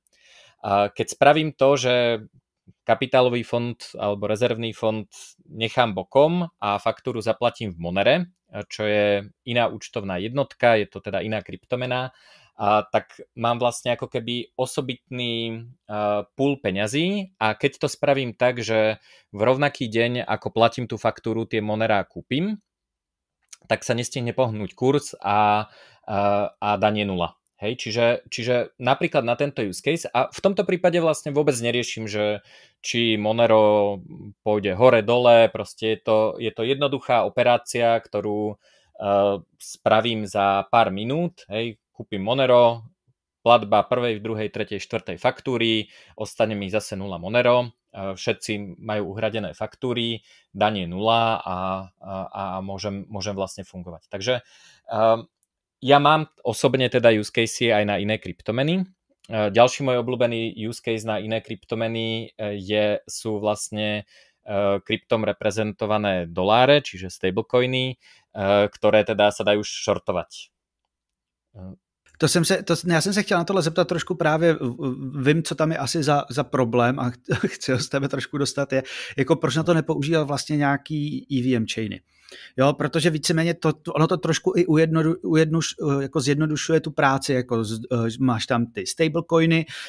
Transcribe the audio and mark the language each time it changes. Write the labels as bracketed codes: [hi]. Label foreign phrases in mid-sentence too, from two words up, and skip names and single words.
[sk] Keď spravím to, že kapitálový fond alebo rezervný fond nechám bokom a faktúru zaplatím v Monere, čo je iná účtovná jednotka, je to teda iná kryptomena, tak mám vlastne ako keby osobitný pool peňazí a keď to spravím tak, že v rovnaký deň, ako platím tú faktúru, tie Monera kúpim, tak sa nestihne pohnúť kurz a daň je nula. Hej, čiže napríklad na tento [en] use case [sk] a v tomto prípade vlastne vôbec neriešim, že či Monero pôjde hore, dole, proste je to jednoduchá operácia, ktorú spravím za pár minút, hej, kúpim Monero, platba prvej, druhej, tretej, štvrtej faktúry, ostane mi zase 0 Monero, všetci majú uhradené faktúry, daň je 0 a môžem vlastne fungovať. Takže ja mám osobne teda [en] use case [sk] aj na iné kryptomeny. Ďalší môj obľúbený [en] use case [sk] na iné kryptomeny sú vlastne kryptom reprezentované doláre, čiže stablecoiny, ktoré teda sa dajú shortovať. [cs] Já jsem se chtěl na tohle zeptat trošku právě, vím, co tam je asi za problém a chci ho z tebe trošku dostat, je, jako proč na to nepoužívat vlastně nějaký EVM chainy. Jo, protože víceméně ono to trošku i jako zjednodušuje tu práci, jako máš tam ty stablecoiny, teď